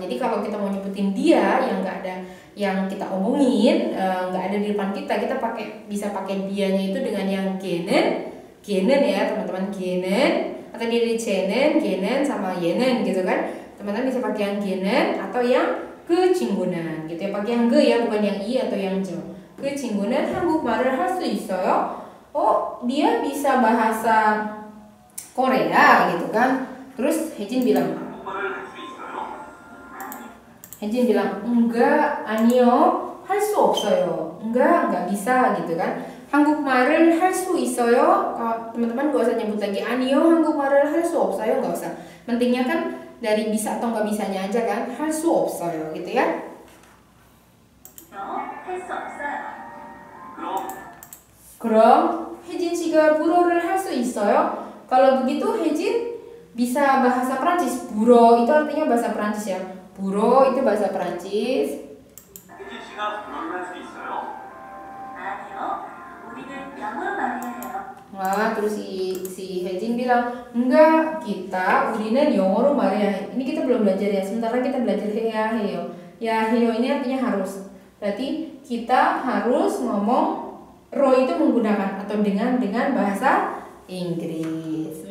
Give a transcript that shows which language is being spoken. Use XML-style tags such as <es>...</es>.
<id>Jadi kalau kita mau nyebutin dia yang nggak ada, yang kita omongin nggak ada di depan kita, kita bisa pakai dianya itu dengan yang genen ya teman-teman, genen. Atau dari cenen, genen sama yenen gitu kan. Teman-teman bisa pakai yang genen atau yang kecinggunan gitu ya. Pakai yang ge ya, bukan yang i atau yang jo.</id> <ko>Kecinggunan 한국말을 할 수 있어요?</ko> <id>Oh, dia bisa bahasa Korea gitu kan. Terus Hejin bilang,</id> <ko>한국말을 할 수 있어요?</ko> <id>Hejin bilang, enggak,</id> <ko>아니요, 할 수 없어요.</ko> <id>Enggak bisa gitu kan.</id> <ko>한국말을 할 수 있어요?</ko> <id>teman-teman gak usah nyebut lagi</id> <ko>아니요 한국말을 할 수 없어요,</ko> <id>gak usah. Pentingnya kan dari bisa atau nggak bisanya aja kan,</id> <ko>할 수 없어요</ko> <id>gitu ya.</id> <ko>할 수 없어요. 그럼 혜진 씨가 불어를 할 수 있어요?</ko> <id>Kalau begitu 혜진 bisa bahasa Prancis. 불어 itu artinya bahasa Prancis ya. 불어 itu bahasa Prancis.</id> <ko>혜진 씨가 불어를 할 수 있어요? 아니요. 우리는 영어로 말해야 해요.</ko> <id>Wah, terus si Hejin bilang, enggak, kita</id> <ko>우리는 영어로 말해야 해.</ko> <id>Ini kita belum belajar ya, sementara kita belajar ya heyo. Ya heyo ini artinya harus. Berarti kita harus ngomong ro itu menggunakan atau dengan bahasa Inggris.</id>